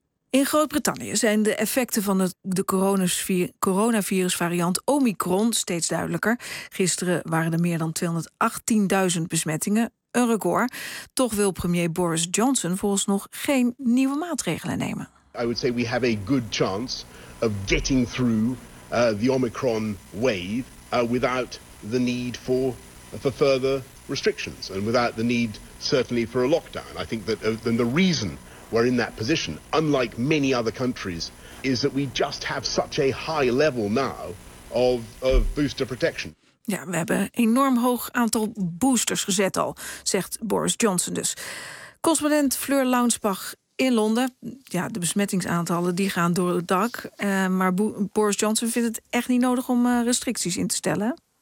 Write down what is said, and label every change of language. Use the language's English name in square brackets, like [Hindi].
[Dutch] In Groot-Brittannië zijn de effecten van de coronavirusvariant Omicron steeds duidelijker. Gisteren waren er meer dan 218.000 besmettingen. Een record. Toch wil premier Boris Johnson volgens nog geen nieuwe maatregelen nemen. [English] I would say we have a good chance of getting through the Omicron wave without the need for further restrictions and without the need certainly for a lockdown. I think that then the reason we're in that position, unlike many other countries, is that we just have such a high level now of booster protection. [Dutch] Ja, we hebben een enorm hoog aantal boosters gezet al, zegt Boris Johnson dus. Correspondent Fleur Launsbach in Londen. Ja, de besmettingsaantallen die gaan door het dak. Maar Boris Johnson vindt het echt niet nodig om restricties in te stellen.